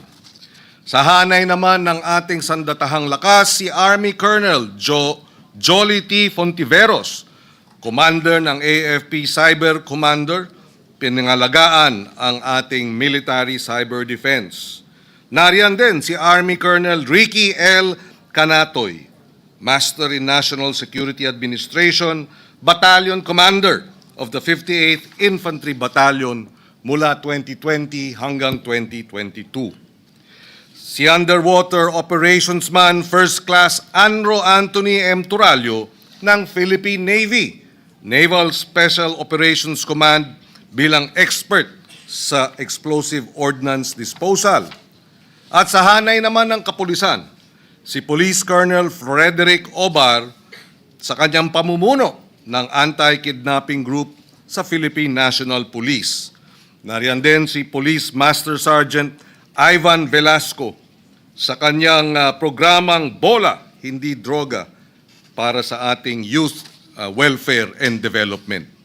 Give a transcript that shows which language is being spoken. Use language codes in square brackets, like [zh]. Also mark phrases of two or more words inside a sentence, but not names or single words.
[tl] Sa hanay naman ng ating sandatahang lakas, si Army Colonel Jolly T. Fontiveros, Commander ng AFP Cyber Commander, pinangalagaan ang ating [en] military cyber defense. [tl] Nariyan din si Army Colonel Ricky L. Canatoy, [en] Master in National Security Administration, Battalion Commander of the 58th Infantry Battalion [tl] mula 2020 hanggang 2022. Si Underwater Operations Man First Class Andro Anthony M. Turalio ng Philippine Navy, Naval Special Operations Command bilang expert sa [en] explosive ordnance disposal. [tl] At sa hanay naman ng kapulisan, si Police Colonel Frederick Obar sa kanyang pamumuno ng [en] anti-kidnapping group [tl] sa Philippine National Police. Nariyan din si Police Master Sergeant Ivan Velasco sa kanyang programang Bola, Hindi Droga para sa ating [en] youth welfare and development.